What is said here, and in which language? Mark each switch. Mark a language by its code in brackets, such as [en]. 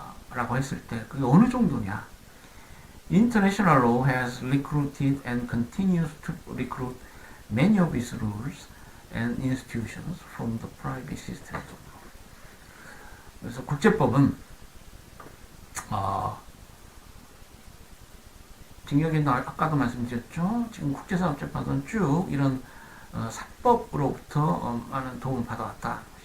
[ko] 라고 했을 때 그게 어느 정도냐? [en] International law has recruited and continues to recruit many of its rules and institutions from the private systems of law. [ko] 그래서 국제법은 지금 여기 아까도 말씀드렸죠. 지금 국제사법재판소는 쭉 이런 사법으로부터 많은 도움을 받아왔다.